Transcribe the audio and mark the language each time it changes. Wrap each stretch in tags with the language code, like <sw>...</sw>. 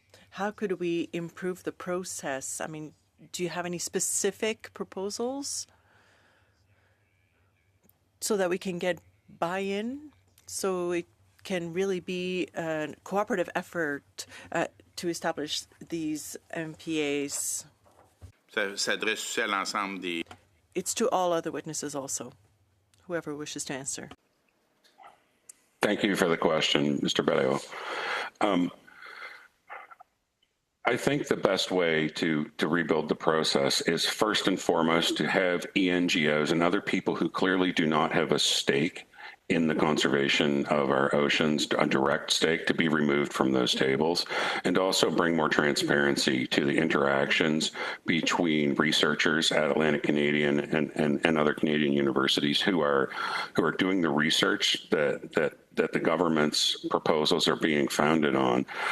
<en>How could we improve the process? I mean, do you have any specific proposals so that we can get buy-in, so it can really be a cooperative effort to establish these MPAs?</en> <fr>S'adresse aussi à l'ensemble des...</fr> <en>It's to all other witnesses also, whoever wishes to answer. Thank you for the question, Mr. Bedeo. I think the best way to rebuild the process is first and foremost to have ENGOs and other people who clearly do not have a stake in the conservation of our oceans, a direct stake, to be removed from those tables, and also bring more transparency to the interactions between researchers at Atlantic Canadian and other Canadian universities who are doing the research that the government's proposals are being founded on.</en>